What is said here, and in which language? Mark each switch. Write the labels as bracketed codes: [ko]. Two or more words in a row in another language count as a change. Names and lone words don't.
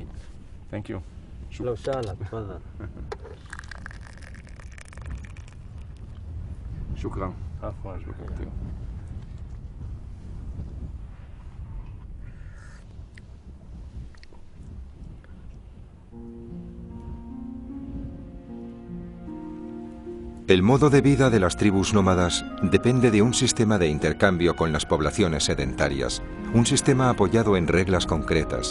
[en] Thank you. [ar] لو سالك تفضل. شكرا. عفوا. [es] El modo de vida de las tribus nómadas depende de un sistema de intercambio con las poblaciones sedentarias, un sistema apoyado en reglas concretas.